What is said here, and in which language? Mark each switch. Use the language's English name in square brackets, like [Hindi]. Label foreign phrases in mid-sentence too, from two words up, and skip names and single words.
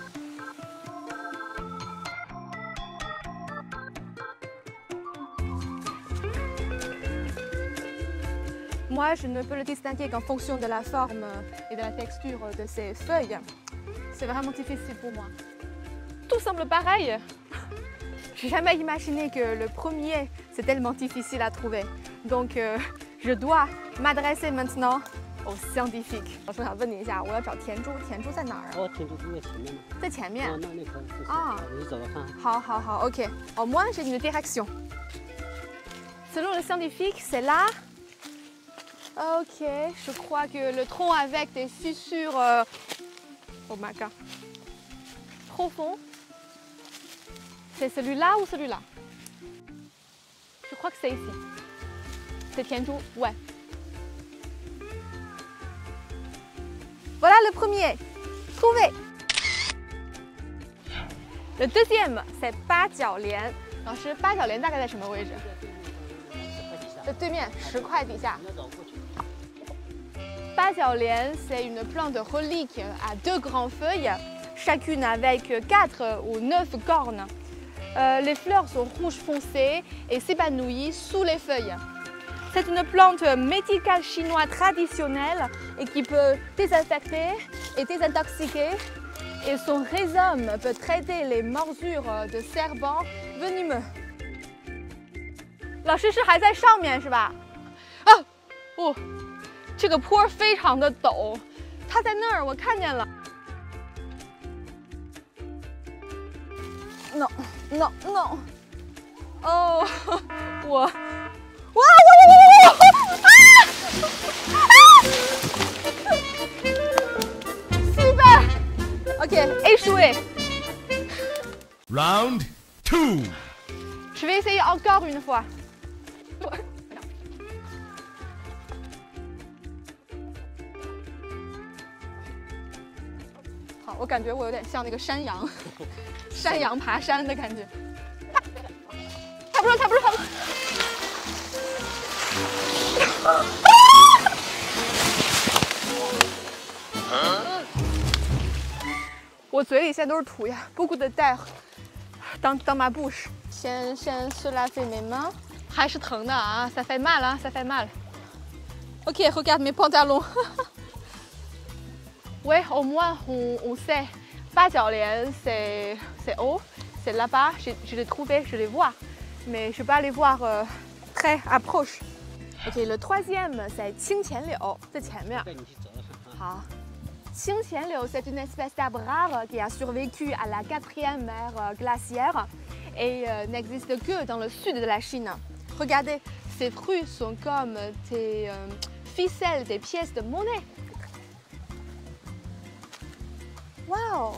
[French] Moi, je ne peux le distinguer qu'en fonction de la forme et de la texture de ces feuilles. C'est vraiment difficile pour moi. Tout semble pareil. J'ai jamais imaginé que le premier, c'est tellement difficile à trouver. Donc, je dois m'adresser maintenant aux scientifiques. [Chinese] 我想问你一下，我要找田猪，田猪在哪儿？哦，田猪在前面。在前面。哦，那可以。啊，你走着看。好，好，好 ，OK. [French] Au moins, j'ai une direction. Selon les scientifiques, c'est là. Ok, je crois que le tronc avec des fissures [English] oh my god, [French] profond, c'est celui-là ou celui-là? Je crois que c'est ici. C'est tianzhu, ouais. Voilà le premier, trouvé. Le deuxième, c'est 八角莲。 [Chinese] 老师，八角莲大概在什么位置？在对面，10块底下。八角莲, [French] c'est une plante relique à 2 grandes feuilles, chacune avec 4 ou 9 cornes. Les fleurs sont rouge foncé et s'épanouissent sous les feuilles. C'est une plante médicale chinoise traditionnelle et qui peut désinfecter et désintoxiquer. Et son rhizome peut traiter les morsures de serpents venimeux. [Chinese] 老师是还在上面是吧？啊，哦。这个坡非常的陡，它在那儿，我看见了。 [English] No no no， [Chinese] 哦，我，哇 ！ [French] Super， OK， échoué. [English] Round 2. [French] Je vais essayer encore une fois. [Chinese] 我感觉我有点像那个山羊，山羊爬山的感觉。差不多，差不多，差不多。我嘴里现在都是土呀 ， [French] beaucoup de terre dans ma bouche。先 se laver mes mains， [Chinese] 还是疼的啊 [French] ，ça fait mal 啊 ，ça fait mal。Ok, regarde mes pantalons 。Oui, au moins on sait. 八角莲 c'est haut, c'est là-bas. Je l'ai trouvé, je les vois, mais je ne peux pas les voir très approche. Ok, le troisième c'est 清钱柳， [Chinese] 在前面。 [French] 好，清钱柳 c'est une espèce d'arbre rare qui a survécu à la 4e ère glaciaire et n'existe que dans le sud de la Chine. Regardez, ces fruits sont comme des ficelles, des pièces de monnaie. Waouh!